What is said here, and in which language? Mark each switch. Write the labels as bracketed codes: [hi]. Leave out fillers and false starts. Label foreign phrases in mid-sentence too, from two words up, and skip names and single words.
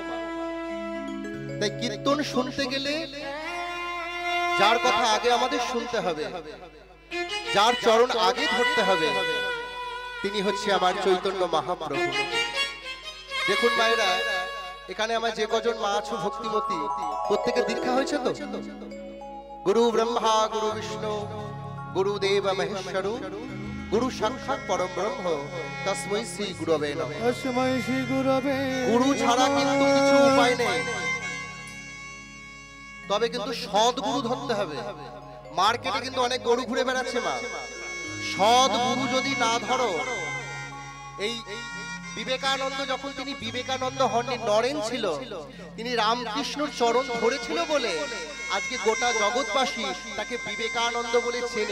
[bn] তাই কীর্তন শুনতে গেলে যার কথা আগে আমাদের শুনতে হবে, যার চরণ আগে ধরতে হবে, তিনি হচ্ছে আমার চৈতন্য মহাপ্রভু। দেখুন মায়েরা, এখানে আমার যে কজন মা আছো ভক্তিমতী, প্রত্যেকে দীক্ষা হয়েছে তো? [sa] গুরু ব্রহ্মা গুরু বিষ্ণু গুরুদেব মহেশ্বর গুরু সাক্ষাৎ পরম ব্রহ্ম তস্मै শ্রী গুরবে নমঃ। তস্मै শ্রী গুরবে। [bn] গুরু ছাড়া কিন্তু কিছু উপায় নেই, তবে কিন্তু সৎ গুরু ধরতে হবে। মার্কেটে কিন্তু অনেক গরু ঘুরে বেড়াচ্ছে মা, সৎ গুরু যদি না ধরো। এই বিবেকানন্দ যখন তিনি বিবেকানন্দ হননি, নরেন ছিল, তিনি রামকৃষ্ণর চরণ ধরেছিল বলে আজকে গোটা জগৎবাসী তাকে বিবেকানন্দ বলে চেনে।